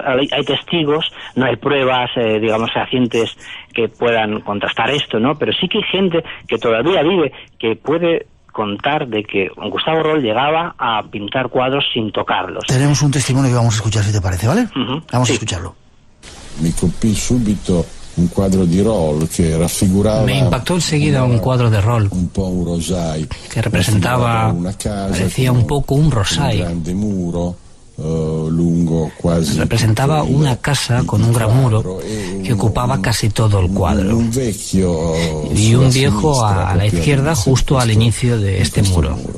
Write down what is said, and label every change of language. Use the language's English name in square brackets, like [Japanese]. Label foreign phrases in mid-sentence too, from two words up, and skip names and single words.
[Spanish] Hay testigos, no hay pruebas, digamos, fehacientes que puedan contrastar esto, ¿no? Pero sí que hay gente que todavía vive, que puede contar de que Gustavo Roll llegaba a pintar cuadros sin tocarlos. Tenemos un testimonio que vamos a escuchar, si te parece, ¿vale? Vamos a escucharlo. [Italian] Me colpì subito un cuadro de Roll que raffiguraba... [Spanish] Me impactó enseguida un cuadro de Roll que representaba, parecía un poco un rosario. Representaba una casa con un gran muro que ocupaba casi todo el cuadro y un viejo a la izquierda justo al inicio de este muro.